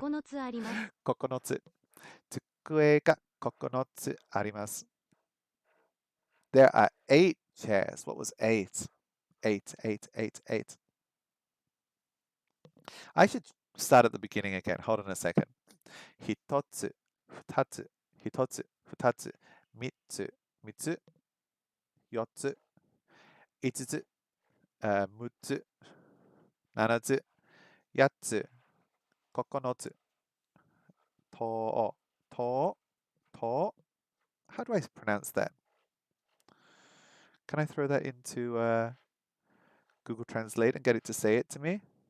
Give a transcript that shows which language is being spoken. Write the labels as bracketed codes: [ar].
[ja] 9つあります。 Kokonotsu. Tsukue ga kokonotsu arimasu. [en] There are 8 chairs. What was 8? 8, 8, 8, 8. I should start at the beginning again. Hold on a second. [ja] 1つ、2つ、1つ、2つ、3つ、3つ、4つ、5つ、6つ、7つ、8つ、9つ、と、と、と。 [en] How do I pronounce that? Can I throw that into Google Translate and get it to say it to me?